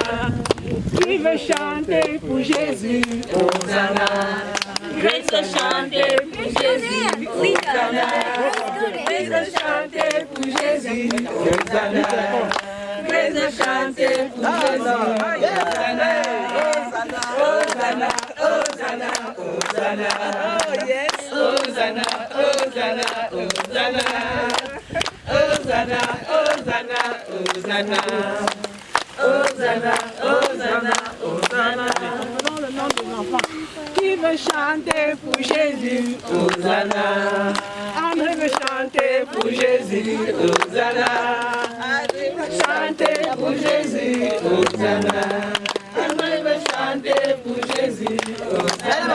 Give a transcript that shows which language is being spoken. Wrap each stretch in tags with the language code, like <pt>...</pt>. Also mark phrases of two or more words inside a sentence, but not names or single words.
<fr>Qui veut chanter pour Jésus, Hosanna. Grace de chanter pour Jésus, Hosanna. Grace de chanter pour Jésus, Hosanna. Grace de chanter pour Jésus, Hosanna. Hosanna, Hosanna, Hosanna.</fr> <en>Oh yes,</en> <fr>Hosanna, Hosanna, Hosanna. Hosanna, Hosanna, Hosanna. Hosanna, Hosanna, Hosanna. Dans le nom des enfants. Qui veut chanter pour Jésus, Hosanna. André veut chanter pour Jésus, Hosanna. André veut chanter pour Jésus, Hosanna. André veut chanter pour Jésus, Hosanna.</fr>